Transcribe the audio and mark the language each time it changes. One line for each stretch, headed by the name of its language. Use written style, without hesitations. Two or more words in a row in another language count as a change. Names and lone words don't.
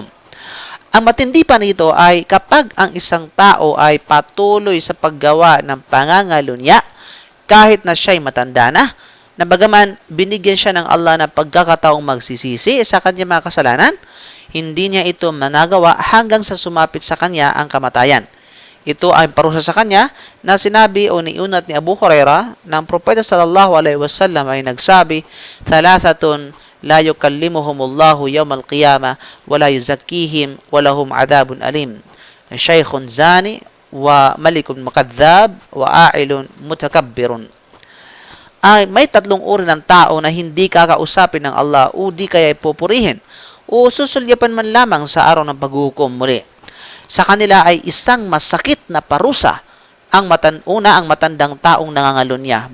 Filipino: Ang matindi pa nito ay kapag ang isang tao ay patuloy sa paggawa ng pangangalunya kahit na siya'y matanda na bagaman binigyan siya ng Allah na pagkakataong magsisisi sa kanyang mga kasalanan, hindi niya ito managawa hanggang sa sumapit sa kanya ang kamatayan. Ito ay parusa sa kanya na sinabi o niunat ni Abu Hurairah na ang Propeta
Arabic: صلى الله عليه وسلم
Filipino: ay nagsabi,
Arabic: "ثلاثة لا يكلمهم الله يوم القيامة ولا يزكيهم ولهم عذاب أليم. شيخ زان وملك كذاب وعائل متكبر."
Filipino: Ay may tatlong uri ng tao na hindi kakausapin ng Allah o di kaya pupurihin o susulyapan man lamang sa araw ng paghukom muli. Sa kanila ay isang masakit na parusa. Ang matandang taong nangangalunya.